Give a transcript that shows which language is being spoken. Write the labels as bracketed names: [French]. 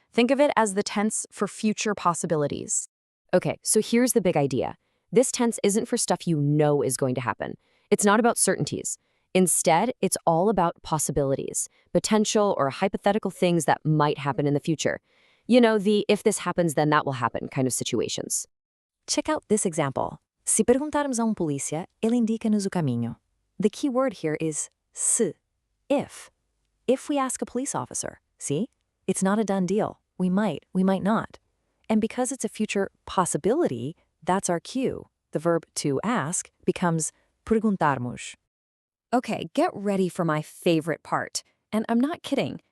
[English] Think of it as the tense for future possibilities. Okay, so here's the big idea. This tense isn't for stuff you know is going to happen. It's not about certainties. Instead, it's all about possibilities, potential or hypothetical things that might happen in the future. You know, the if this happens, then that will happen kind of situations. Check out this example. [Portuguese] Se perguntarmos a polícia, ele indica-nos o caminho. [English] The key word here is se, if. If we ask a police officer, see? It's not a done deal. We might not. And because it's a future possibility, that's our cue. The verb to ask becomes perguntarmos. Okay, get ready for my favorite part. And I'm not kidding.